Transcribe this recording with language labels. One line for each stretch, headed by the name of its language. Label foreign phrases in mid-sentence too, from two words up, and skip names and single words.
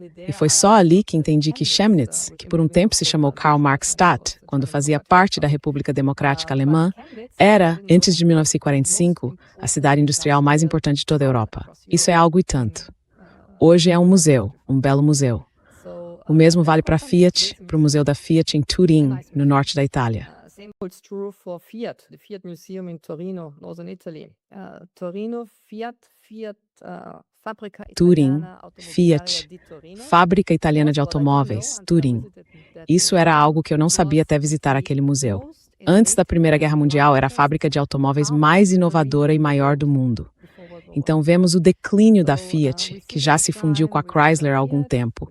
Portuguese: E foi só ali que entendi que Chemnitz, que por um tempo se chamou Karl-Marx-Stadt, quando fazia parte da República Democrática Alemã, era, antes de 1945, a cidade industrial mais importante de toda a Europa. Isso é algo e tanto. Hoje é um museu, um belo museu. O mesmo vale para a Fiat, para o Museu da Fiat em Turim, no norte da Itália.
English: Same holds true for Fiat, the Fiat Museum in Torino, northern Italy.
Portuguese: Torino, Fiat, Fábrica Turim, Italiana Fiat,
Italian: di Torino.
Portuguese: Fábrica Italiana de Automóveis, Turim. Isso era algo que eu não sabia até visitar aquele museu. Antes da Primeira Guerra Mundial, era a fábrica de automóveis mais inovadora e maior do mundo. Então vemos o declínio da Fiat, que já se fundiu com a Chrysler há algum tempo.